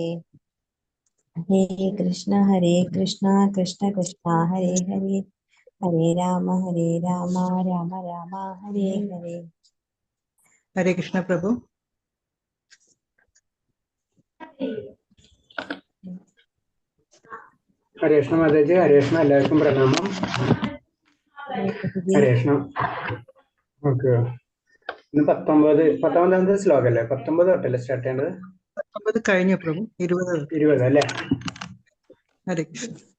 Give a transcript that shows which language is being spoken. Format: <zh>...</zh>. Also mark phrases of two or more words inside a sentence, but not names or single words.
<ml>Hare Krishna Krishna Krishna Hare Hare. Hare Rama Rama Rama Hare Hare. Hare Krishna Prabhu. ഹരേ കൃഷ്ണ മാതാജി, ഹരേ കൃഷ്ണ, എല്ലാവർക്കും പ്രണാമം. ഹരേ കൃഷ്ണ. ഓക്കെ, ഇന്ന് 19ാമത്തെ ശ്ലോകം അല്ലേ? 19 തൊട്ടല്ലേ സ്റ്റാർട്ട് ചെയ്യേണ്ടത്? 19 കഴിഞ്ഞു പ്രഭു, 20 അല്ലേ? ഹരേ കൃഷ്ണ.</ml>